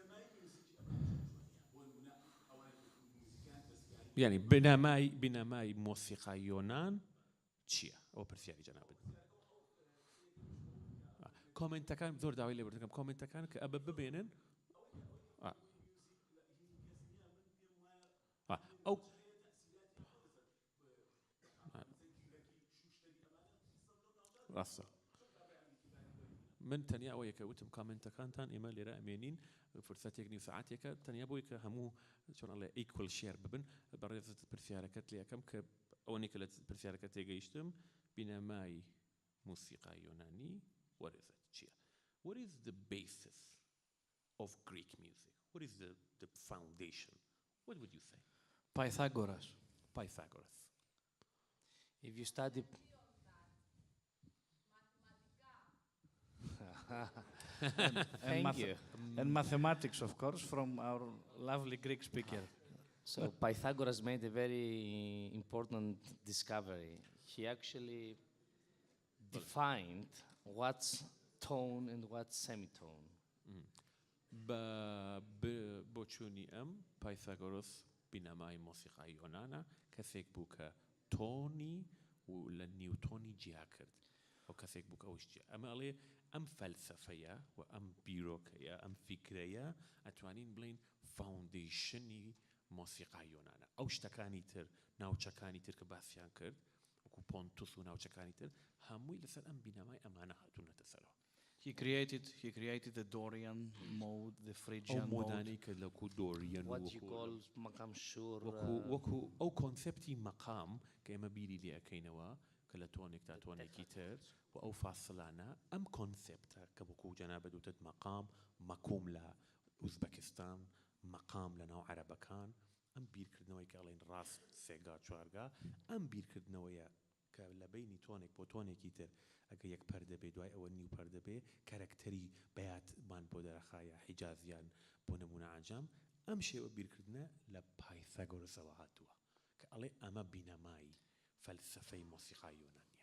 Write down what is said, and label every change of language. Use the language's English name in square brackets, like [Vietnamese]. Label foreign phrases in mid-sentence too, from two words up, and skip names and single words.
[Central Kurdish] يعني بنامای موسیقى یۆنان چییە؟ ئەوە پرسیاری جەنابەت. کۆمنتەکان زۆر داوای لێ بردەکەم کۆمنتەکان کە ئەبە ببێنن ئەو ڕاستە من تەنیا ئەوەیە کە وتم کامنتەکانتان ئێمە لێرە ئەمێنین فرسەتێک نی سعاتێکە تەنیا بۆی کە هەموو چۆن ئەڵێ [English] equal share [Central Kurdish] ببن بەڕێزت پرسیارەکەت لێ یەکەم کە ئەوەنی کە لە پرسیارەکە تێگەیشتم بینەمای موسیقای یۆنانی وەرزت چییە؟ [English] What is the basis of Greek music? What is the foundation? What would you say? Pythagoras. Pythagoras. If you study Thank you. And mathematics, of course, from our lovely Greek speaker. So Pythagoras made a very important discovery. He actually defined what's tone and what's semitone. [Central Kurdish] بۆ چوونی ئەم پایثاگۆرس بینەمای مۆسیقای یۆنانە کەسێک بوو کە تۆنی و لە نیوتۆنی جیا کرد ئەو کەسێک بوو کە ئەوش جیا ئەمە ئەڵێ ئەم فەلسەفەیە و ئەم بیرۆکەیە ئەم فیکرەیە ئەتوانین بڵین فاوندیشنی مۆسیقای یۆنانە ئەو شتەکانی تر ناوچەکانی تر کە باسییان کرد وەکو پۆنتوس و ناوچەکانی تر هەمووی لەسەر ئەم بینەمای ئەمانە هاتوونەتە سەرەوە. [English] He created the Dorian mode, the Phrygian mode. What you call maqam shur. [Central Kurdish] وەکو ئەو کۆنسپتی مەقام کە ئێمە بیری لێ ئەەکەینەوە کە لە تۆنێک تا تۆنێکی تر و ئەو فاسڵانە ئەم کۆنسپتە کە وەکو جەنابەت وتت مەقام مەکوم لە ئوزبەکستان مەقام لە ناو عەرەبەکان ئەم بیرکردنەوەی کە ئەڵێن ڕاست سێگا چوارگا ئەم بیرکردنەوەیە کە لە بینی تۆنێک بۆ تۆنێکی تر ئەگە یەک پەردە بێ دوای ئەوە نیو پەردە بێ کەرەکتەری بەیاتمان بۆ دەرەخایە حیجازیان بۆ نمونە عەجەم ئەم شێوە بیرکردنە لە پایثاگۆرسەوە هاتووە کە ئەڵێ ئەمە بینەمای فەلسەفەی مۆسیقای یۆنانیە.